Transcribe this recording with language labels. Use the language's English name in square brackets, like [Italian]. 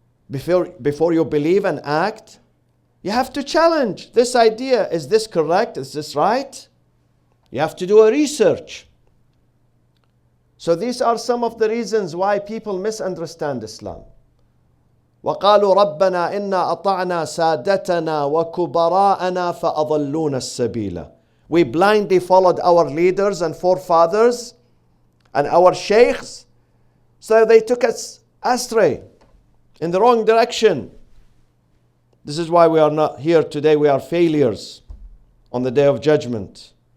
[English] Before you believe and act, you have to challenge this idea. Is this correct? Is this right? You have to do a research. So these are some of the reasons why people misunderstand Islam. [Arabic] وقالوا ربنا إنا أطعنا سادتنا وكبراءنا فأضلونا السبيل. [English] We blindly followed our leaders and forefathers and our sheikhs, so they took us astray in the wrong direction. This is why we are not here today. We are failures on the day of judgment.